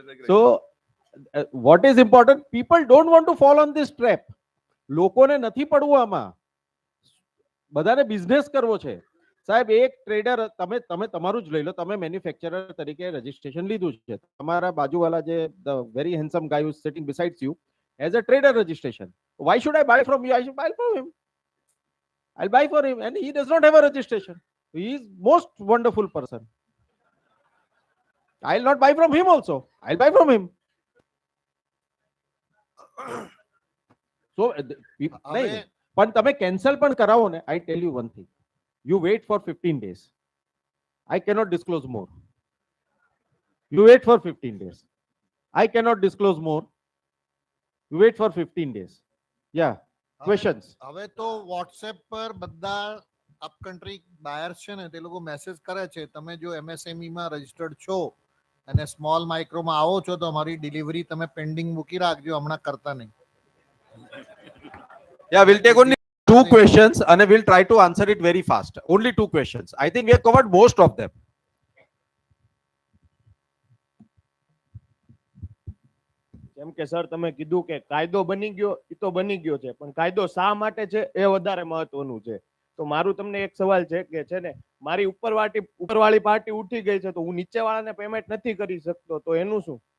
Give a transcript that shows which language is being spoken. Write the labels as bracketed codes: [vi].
[en] So what is important, people don't want to fall on this trap. [gu] લોકોને નથી પડવું આમાં, બધાને બિઝનેસ કરવો છે સાહેબ. એક ટ્રેડર તમે તમારું જ લઈ લો, તમે મેન્યુફેક્ચરર તરીકે રજીસ્ટ્રેશન લીધું છે, તમારા બાજુવાળા જે [en] the very handsome guy who is sitting besides you has a trader registration. Why should I buy from you? I should buy from him. I'll buy for him, and he does not have a registration. He is most wonderful person. I'll not buy from him also. I'll buy from him. So [gu] નહીં, પણ તમે cancel પણ કરાવો ને, [en] I tell you one thing, you wait for 15 days. I cannot disclose more. You wait for 15 days. I cannot disclose more. You wait for 15 days. Yeah. Questions? [gu] હવે તો WhatsApp પર બધા અપ કન્ટ્રી બાયર્સ છે ને તે લોકો message કરે છે, તમે જો MSME માં રજિસ્ટર્ડ છો અને સ્મોલ માઇક્રોમાં આવો છો તો અમારી ડિલિવરી તમે પેન્ડિંગ મૂકી રાખજો, હમણાં કરતા નહીં. [en] Yeah, we'll take only 2 questions and we'll try to answer it very fast. Only 2 questions. I think we have covered most of them. [gu] જેમ કે સર તમે કીધું કે કાયદો બની ગયો, એ તો બની ગયો છે, પણ કાયદો શા માટે છે એ વધારે મહત્વનું છે. તો મારું તમને એક સવાલ છે કે છે ને મારી ઉપરવાળી પાર્ટી ઉઠી ગઈ છે તો હું નીચેવાળાને પેમેન્ટ નથી કરી શકતો, તો એનું શું?